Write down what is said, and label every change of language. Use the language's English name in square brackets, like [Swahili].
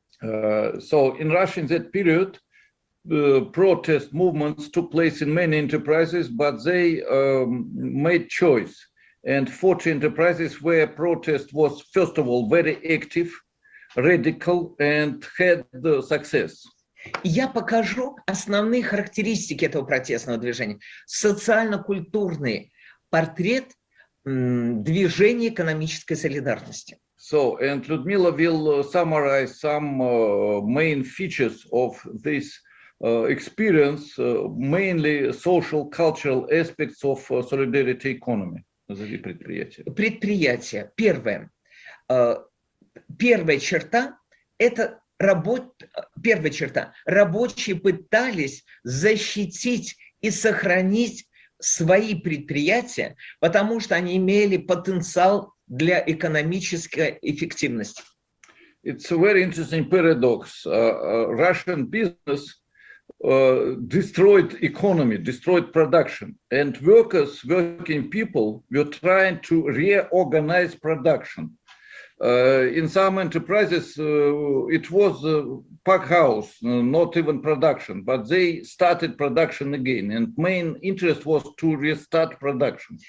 [English] So in Russia in that period, protest movements took place in many enterprises, but they made choice. And 40 enterprises where protest was, first of all, very active, radical, and had success. [Russian] Я покажу основные характеристики этого протестного движения. Soциально-культурный портрет движения экономической солидарности. [English] So, and Ludmila will summarize some main features of this experience, mainly social, cultural aspects of solidarity economy. [Russian] Предприятия. Первая черта – это первая черта. Рабочие пытались защитить и сохранить свои предприятия, потому что они имели потенциал для экономической эффективности. [English] It's a very interesting paradox. Russian business destroyed economy, destroyed production, and working people were trying to reorganize production. In some enterprises, it was a pack house, not even production, but they started production again, and main interest was to restart production.